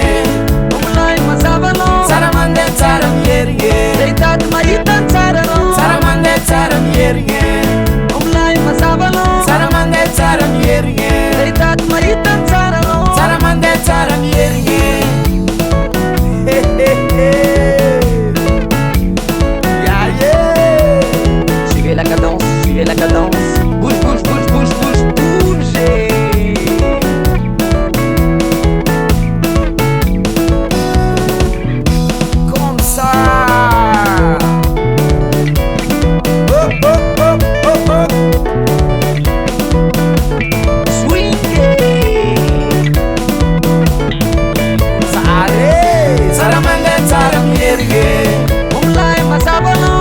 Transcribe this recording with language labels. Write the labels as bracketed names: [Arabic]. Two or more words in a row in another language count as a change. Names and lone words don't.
[Malagasy] Omilay mazava anao tsara mandeha tsara mierigny Hitady mahita tsara anao tsara mandeha tsara mierigny Omilay mazava anao tsara mandeha tsara mierigny Hitady mahita tsara anao tsara mandeha tsara mierigny [French] Suivez la cadence, suivez la cadence. Bouge, bouge, bouge, bouge, bouge, bougez. Comme ça. Oh, oh, oh, oh, oh. Swingez. [Malagasy] Tsara mandeha tsara mierigny Omilay mazava anao